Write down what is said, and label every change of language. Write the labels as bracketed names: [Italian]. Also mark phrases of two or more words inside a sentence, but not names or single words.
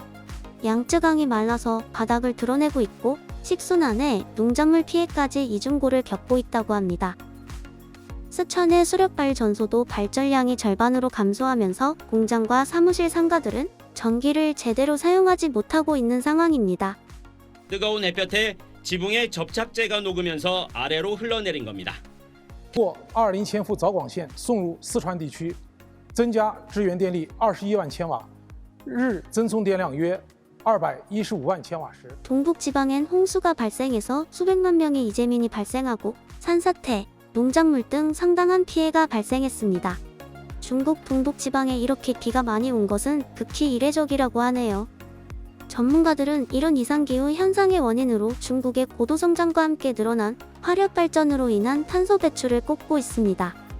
[Korean] 양쯔강이 말라서 바닥을 드러내고 있고 식수난에 농작물 피해까지 이중고를 겪고 있다고 합니다. 스촨의 수력발전소도 발전량이 절반으로 감소하면서 공장과 사무실 상가들은 전기를 제대로 사용하지 못하고 있는 상황입니다. 뜨거운 햇볕에 지붕에 접착제가 녹으면서 아래로 흘러내린 겁니다. [Chinese] 或20千伏早广线送入四川地区，增加支援电力21万千瓦，日增送电量约215万千瓦时。 [Korean] 동북지방엔 홍수가 발생해서 수백만 명의 이재민이 발생하고 산사태, 농작물 등 상당한 피해가 발생했습니다. 중국 동북지방에 이렇게 비가 많이 온 것은 극히 이례적이라고 하네요. 전문가들은 이런 이상기후 현상의 원인으로 중국의 고도성장과 함께 늘어난 화력발전으로 인한 탄소 배출을 꼽고 있습니다.